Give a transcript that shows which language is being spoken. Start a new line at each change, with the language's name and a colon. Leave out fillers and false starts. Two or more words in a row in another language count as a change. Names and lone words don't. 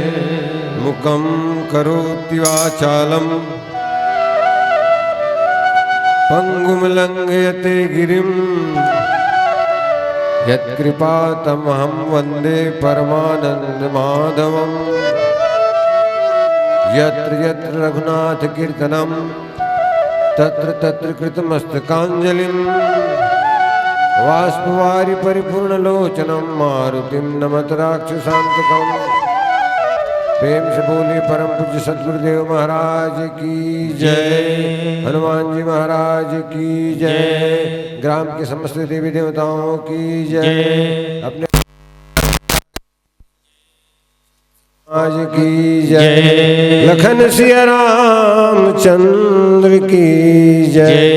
Sanskrit: मुखम करोति वाचालम पंगुम लंघयते गिरिम यत्कृपातमहं वन्दे परमानन्दमाधवम् यत्र यत्र रघुनाथकीर्तनं तत्र तत्र कृतमस्तकाञ्जलिं बाष्पवारि परिपूर्णलोचनं मारुतिं नमत राक्षसान्तकम्।
Hindi: प्रेम से बोले परम पूज्य सद्गुरुदेव महाराज की जय, हनुमान जी महाराज की जय, ग्राम के समस्त देवी देवताओं की जय, अपने आज की जय, लखन सिया रामचंद्र की जय।